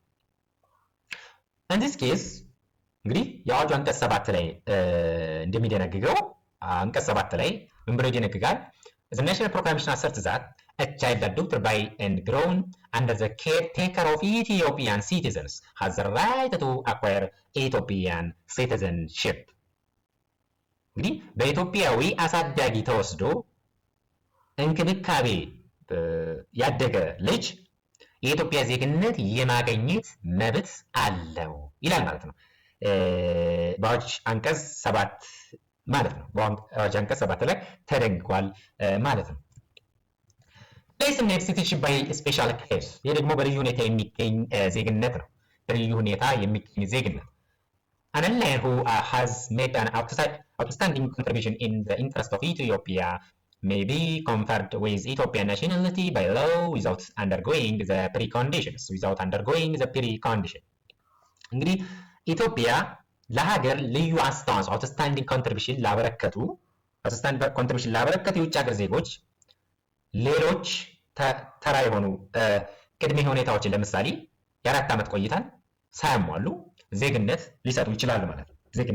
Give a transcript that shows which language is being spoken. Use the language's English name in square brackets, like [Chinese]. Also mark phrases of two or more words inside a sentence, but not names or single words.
[English] in this case [Amharic] እንግዲህ የአዋጁ አንቀጽ 7 ላይ እንደሚደነግገው አንቀጽ 7 ላይ ምን ብሎ ይደነግጋል? [English] the national proclamation asserts that a child adopted by and grown under the caretaker of Ethiopian citizens has the right to acquire Ethiopian citizenship. [Amharic] እንግዲህ በኢትዮጵያዊ አሳዳጊ ተወስዶ እንክብካቤ ያደገ ልጅ የኢትዮጵያ ዜግነት የማግኘት መብት አለው ይላል ማለት ነው። በአዋጅ አንቀጽ 7 ማለት ነው። በአዋጅ አንቀጽ 7 ላይ ተደንግጓል ማለት ነው። [English] citizenship by special case [Amharic] ይህ ደግሞ በልዩ ሁኔታ የሚገኝ ዜግነት ነው። በልዩ ሁኔታ የሚገኝ ዜግነት [English] an alien who has made an outstanding contribution in the interest of Ethiopia may be conferred with Ethiopian nationality by law without undergoing the preconditions. [Amharic] እንግዲህ ኢትዮጵያ ለሀገር ልዩ አስተዋጽኦ [English] outstanding contribution [Amharic] ላበረከቱ የውጭ ሀገር ዜጎች ሌሎች ተራ የሆኑ ቅድመ ሁኔታዎችን ለምሳሌ የ4 ዓመት ቆይታን ሳያሟሉ ዜግነት ሊሰጡ ይችላሉ ማለት ነው።